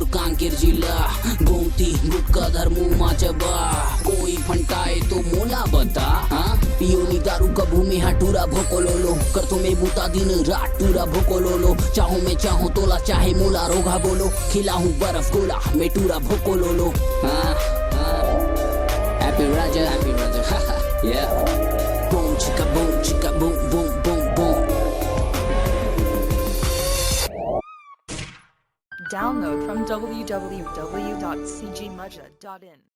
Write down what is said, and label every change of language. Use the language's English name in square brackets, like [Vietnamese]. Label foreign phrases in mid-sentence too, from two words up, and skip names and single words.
[Chhattisgarhi] कांकेर जिला गोमती गुटका धर्मू माचबा कोई फंटाए तो मोला बता हाँ पियोनी दारू कबू में हाँ टूरा भोको लोलो कर तुम्हें बूता दिन रात टूरा भोको लोलो चाहूं मैं चाहूं तोला चाहे मूला रोगा बोलो खिलाऊं बर्फ गोला मैं टूरा भोको लोलो हाँ Appy Raja [English] yeah boom chicka boom boom boom boom. Download from www.cgmudja.in